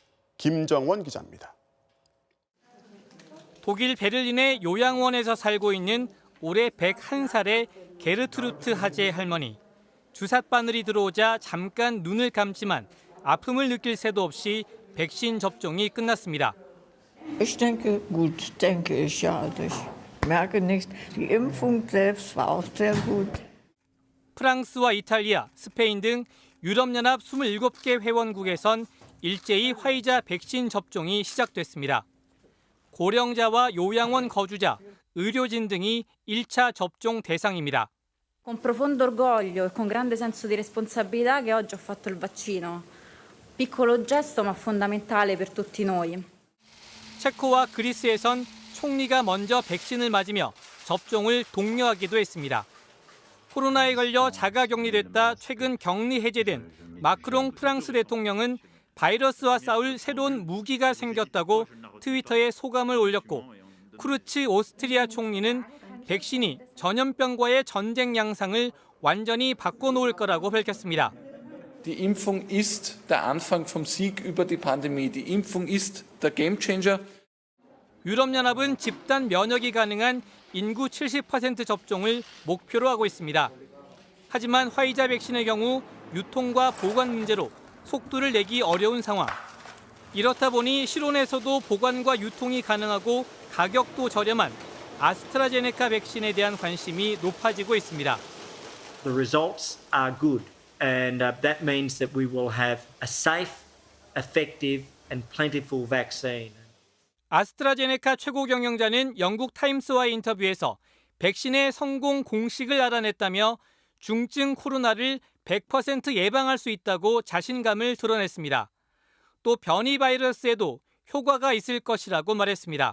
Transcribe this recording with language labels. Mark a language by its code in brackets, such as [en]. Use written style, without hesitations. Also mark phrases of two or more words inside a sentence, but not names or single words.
[ko] 김정원 기자입니다. 독일 베를린의 요양원에서 살고 있는 올해 101살의 게르트루트 하제 할머니. 주삿바늘이 들어오자 잠깐 눈을 감지만 아픔을 느낄 새도 없이 백신 접종이 끝났습니다. [de] Ich denke gut, denke ich ja. Ich merke nicht. Die Impfung selbst war auch sehr gut. [ko] 프랑스와 이탈리아, 스페인 등 유럽연합 27개 회원국에선 일제히 화이자 백신 접종이 시작됐습니다. 고령자와 요양원 거주자, 의료진 등이 1차 접종 대상입니다. [it] Con profondo orgoglio e con grande senso di responsabilità che oggi ho fatto il vaccino. Piccolo gesto ma fondamentale per tutti noi. [ko] 체코와 그리스에선 총리가 먼저 백신을 맞으며 접종을 독려하기도 했습니다. 코로나에 걸려 자가격리됐다 최근 격리 해제된 마크롱 프랑스 대통령은 바이러스와 싸울 새로운 무기가 생겼다고 트위터에 소감을 올렸고 쿠르츠 오스트리아 총리는 백신이 전염병과의 전쟁 양상을 완전히 바꿔놓을 거라고 밝혔습니다. [de] Die Impfung ist der Anfang vom Sieg über die Pandemie. Die Impfung ist der Gamechanger. [ko] 유럽연합은 집단 면역이 가능한 인구 70% 접종을 목표로 하고 있습니다. 하지만 화이자 백신의 경우 유통과 보관 문제로 속도를 내기 어려운 상황. 이렇다 보니 실온에서도 보관과 유통이 가능하고 가격도 저렴한 아스트라제네카 백신에 대한 관심이 높아지고 있습니다. [en] The results are good and that means that we will have a safe, effective and plentiful vaccine. [ko] 아스트라제네카 최고 경영자는 영국 타임스와의 인터뷰에서 백신의 성공 공식을 알아냈다며 중증 코로나를 100% 예방할 수 있다고 자신감을 드러냈습니다. 또 변이 바이러스에도 효과가 있을 것이라고 말했습니다.